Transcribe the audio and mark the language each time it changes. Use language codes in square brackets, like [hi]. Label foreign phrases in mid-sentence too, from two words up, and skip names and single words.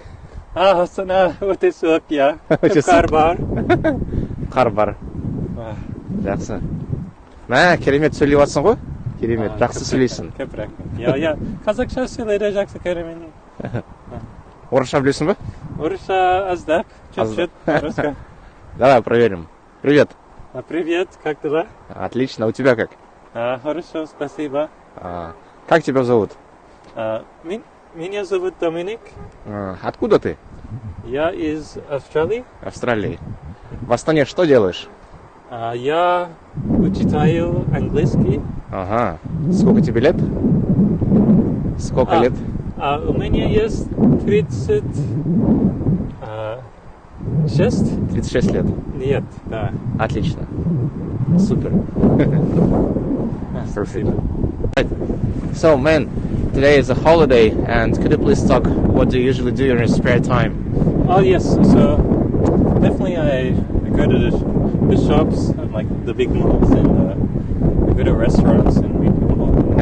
[kk] Астана өте суық, иә. Өте суық. Қар бар. Қар бар. Жақсы. Керемет сөйлеп жатсың ғой? Керемет. Жақсы сөйлейсің. Көп рахмет. Иә. Қазақша сөйлейді, жақсы көремін. Орысша білесің бе? Орысша аздап, [ru] чуть-чуть. Русский. Давай проверим. Привет. Привет, как дела? Отлично. У тебя как? Хорошо, спасибо. Как тебя зовут? Меня зовут Доминик. Откуда ты? Я из Австралии. Австралии. В Астане что делаешь? Я читаю английский. Ага. Сколько тебе лет? Сколько лет? У меня есть 6? 36 лет. Нет, да. Отлично. [en] Super. Perfect. Right. So, man, today is a holiday, and could you please talk what do you usually do in your spare time? Oh yes, so definitely I go to the shops, like the big malls, and I go to restaurants and meet people.